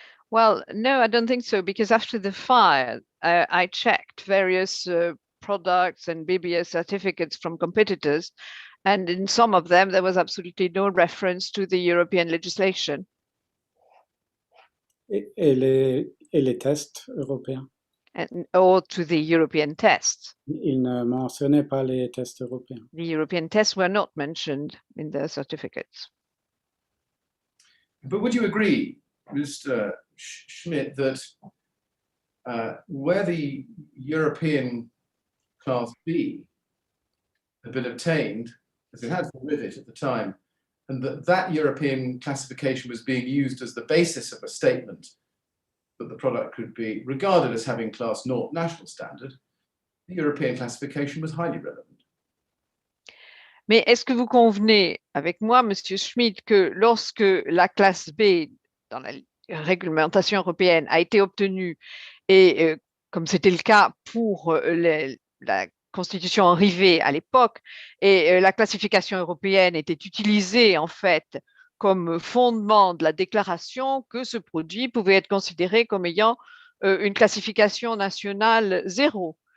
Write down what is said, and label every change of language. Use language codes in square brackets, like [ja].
[en] Well, no, I don't think so, because after the fire, I checked various products and BBA certificates from competitors, and in some of them, there was absolutely no reference to the European legislation. [fr] Et les tests européens? [en] Or to the European tests. [fr] Ils ne mentionnaient pas les tests européens. [en] The European tests were not mentioned in the certificates. But would you agree, Mr. Schmidt, that where the European Class B had been obtained, as it had for Rivet at the time, and that European classification was being used as the basis of a statement that the product could be regarded as having Class 0 national standard, the European classification was highly relevant. [fr] Mais est-ce que vous convenez avec moi, Monsieur Schmidt, que lorsque la classe B dans la réglementation européenne a été obtenue, et comme c'était le cas pour la constitution en Rivet à l'époque, et la classification européenne était utilisée en fait comme fondement de la déclaration, que ce produit pouvait être considéré comme ayant une classification nationale 0.